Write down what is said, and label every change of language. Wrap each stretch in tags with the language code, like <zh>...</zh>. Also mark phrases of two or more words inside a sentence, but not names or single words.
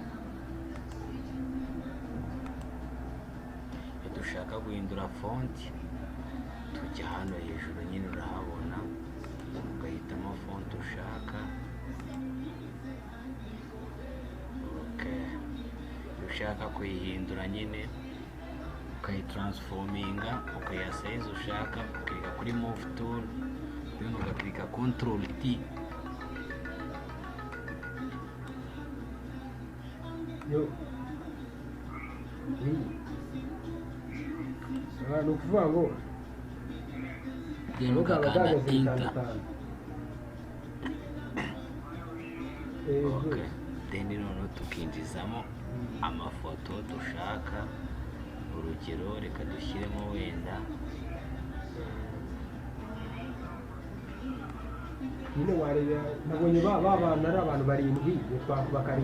<rw>Iyo dushaka guhindura font, tujya hano hejuru nyine urahabona, ugahitamo font ushaka. Okay, ushaka kuyihindura nyine ukayitransforminga, ukayiha size ushaka, ukirika kuri</rw> <en>move tool,</en> <rw>then ugaklika</rw> <en>control T.</en> <rw>ni ukuvuga ngo then ugakanda enter. Okay, then noneho tukinjizamo amafoto dushaka. Urugero reka dushyiremo wenda nyine wareba, nabonye babana ari abantu 7, twakuba 7,</rw>